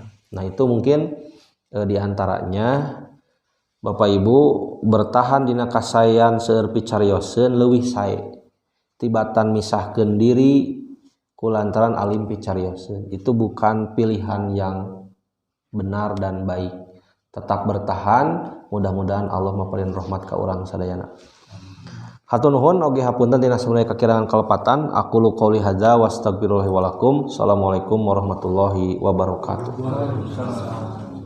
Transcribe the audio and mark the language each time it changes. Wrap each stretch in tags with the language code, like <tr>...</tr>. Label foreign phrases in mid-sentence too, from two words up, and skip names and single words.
<id>Nah, itu mungkin diantaranya Bapak Ibu bertahan</id> <su>dina kasayan seueur picarioseun leuwih sae tibatan misahkeun diri kulantaran alim picarioseun.</su> <id>Itu bukan pilihan yang benar dan baik. Tetap bertahan,</id> <su>mudah-mudahan Allah maparin rahmat ka urang sadayana. Hatur nuhun oge hapunten tina samunaya kakirangan kalepatan.</su> <ar>أقول قولي هذا وأستغفر الله ولكم. السلام عليكم ورحمة الله وبركاته.</ar>